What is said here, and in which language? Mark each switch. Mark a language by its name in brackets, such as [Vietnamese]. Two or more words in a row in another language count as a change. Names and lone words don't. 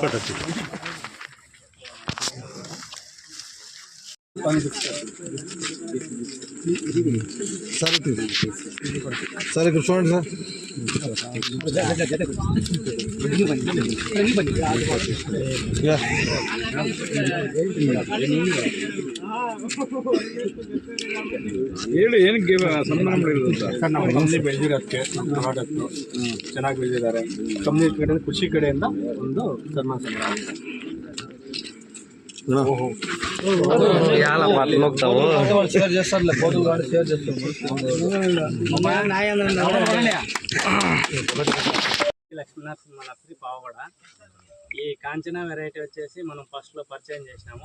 [Telugu] సరే ఇక్కడ చూడండి సార్. [Kannada] ಹೇಳಿ ಏನಕ್ಕೆ ಸನ್ಮಾನ ಮಾಡಿರೋದು ಸರ್? ನಾವು ಕಂಪ್ನಿ ಬೆಳೆದಿರೋದಕ್ಕೆ ನಮ್ಮ ಪ್ರಾಡಕ್ಟ್ ಚೆನ್ನಾಗಿ ಬೆಳೆದಿದ್ದಾರೆ. ಕಂಪ್ನಿ ಕಡೆ ಕೃಷಿ ಕಡೆಯಿಂದ ಒಂದು ಸನ್ಮಾನ [Telugu] షేర్ చేస్తారులే, పోతులు కానీ షేర్ చేస్తాం. లక్ష్మీనరసింహ నర్సరీ పావగడ. ఈ కాంచనా వెరైటీ వచ్చేసి మనం ఫస్ట్లో పర్చేజ్ చేసినాము.